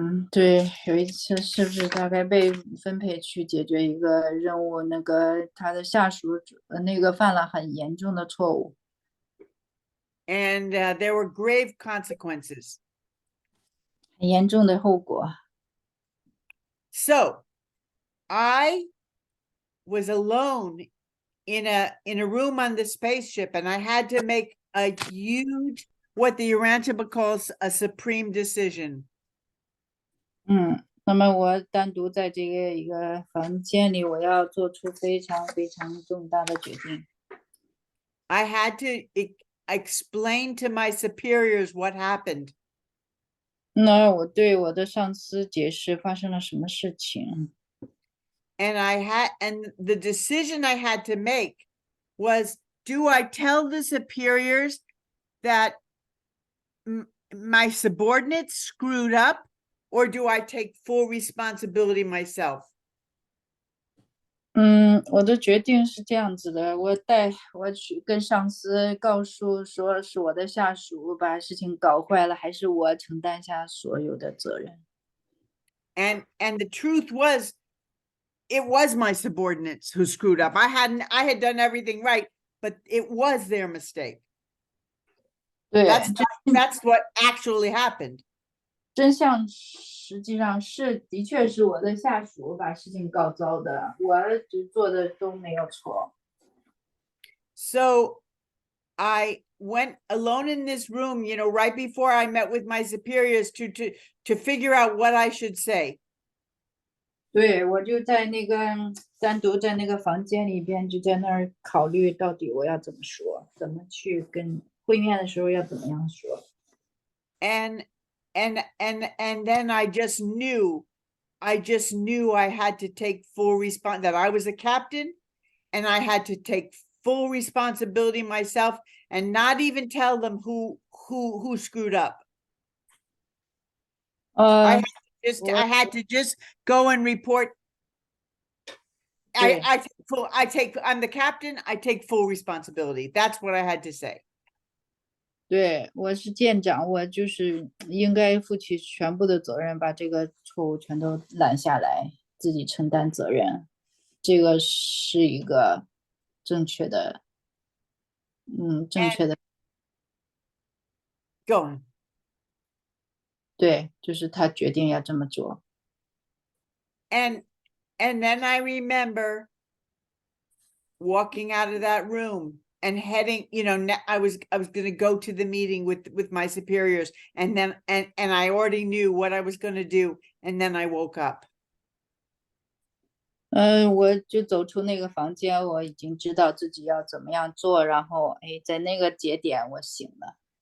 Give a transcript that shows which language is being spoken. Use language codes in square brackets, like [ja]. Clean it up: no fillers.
[zh] 对，有一次是不是大概被分配去解决一个任务，那个他的下属那个犯了很严重的错误。 [en] And there were grave consequences. [zh] 很严重的后果。 [en] So I was alone in a room on the spaceship, and I had to make a huge, what the Urantia calls a supreme decision. [zh] 那么我单独在这个一个房间里，我要做出非常非常重大的决定。 [en] I had to explain to my superiors what happened. [zh] 那我对我的上司解释发生了什么事情。 [en] And the decision I had to make was, do I tell the superiors that my subordinates screwed up, or do I take full responsibility myself? [zh] 我的决定是这样子的，我去跟上司告诉说是我的下属把事情搞坏了，还是我承担下所有的责任。 [en] And the truth was, it was my subordinates who screwed up. I had done everything right, but it was their mistake. [zh] 对， [en] That's what actually happened. [zh] 真相实际上的确是我的下属把事情搞糟的，我做的都没有错。 [en] So I went alone in this room, right before I met with my superiors to figure out what I should say. [zh] 对，我就在那个单独在那个房间里边，就在那儿考虑到底我要怎么说，怎么去跟会面的时候要怎么样说。 [en] And then I just knew I had to take full response, that I was a captain and I had to take full responsibility myself and not even tell them who screwed up. I had to just go and report. I'm the captain, I take full responsibility. That's what I had to say. [zh] 对，我是舰长，我就是应该负起全部的责任，把这个错误全都揽下来，自己承担责任。这个是一个正确的，正确的。 [en] Go on. [zh] 对，就是他决定要这么做。 [en] And then I remember walking out of that room and heading, I was going to go to the meeting with my superiors, and then and I already knew what I was going to do, and then I woke up. [zh] 我就走出那个房间，我已经知道自己要怎么样做，然后在那个节点我醒了。